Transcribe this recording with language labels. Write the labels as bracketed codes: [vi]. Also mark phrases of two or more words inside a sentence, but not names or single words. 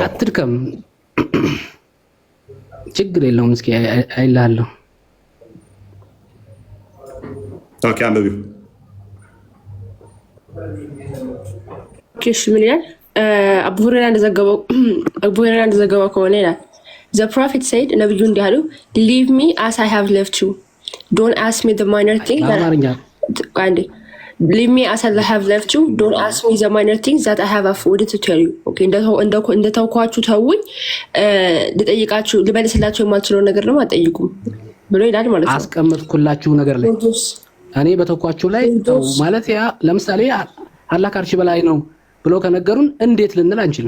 [am] አትድከም። ችግር የለውም። እስኪ አይልሃለሁ። ኦኬ አንብቢው። ኦኬ ምን ይላል? አቡ ሁረይራ እንደዘገበው ከሆነ ይላል [en] The prophet said [am] ነብዩ እንዲህ አሉ [en] Leave me as I have left you. Don't ask me the minor things Leave me as I have left you. Don't ask me the minor things that I have afforded to tell you. [am] Okay እንደተውኳችሁ ተውኝ፣ ልጠይቃችሁ ልመልስላችሁ የማልችለው ነገር ነው አትጠይቁም ብሎ ይላል ማለት ነው። አስቀምጥኩላችሁ ነገር ላይ እኔ በተውኳችሁ ላይ ተው ማለት ያ ለምሳሌ አላህ ከአርሽ በላይ ነው ብሎ ከነገሩን እንዴት ልንል አንችልም።